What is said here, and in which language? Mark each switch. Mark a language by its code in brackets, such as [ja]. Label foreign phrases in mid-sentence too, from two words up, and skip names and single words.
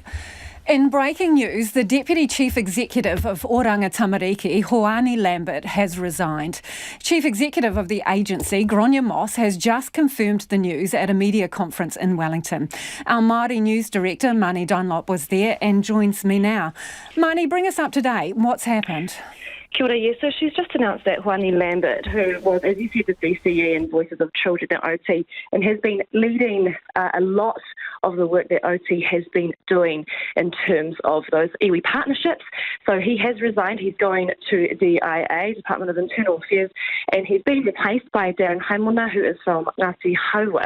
[en] In breaking news, the Deputy Chief Executive of Oranga Tamariki, Hoani Lambert, has resigned. Chief Executive of the agency, Gronya Moss, has just confirmed the news at a media conference in Wellington. Our Māori News Director, Mani Dunlop, was there and joins me now. Mani, bring us up to date. What's happened? [mi] Kia ora, [en] yes. So she's just announced that Hoani Lambert, who was, as you said, the DCE and Voices of Children at OT, and has been leading a lot of the work that OT has been doing in terms of those iwi partnerships. So he has resigned. He's going to DIA, Department of Internal Affairs, and he's been replaced by Darren Haimona, who is from Ngāti Haua.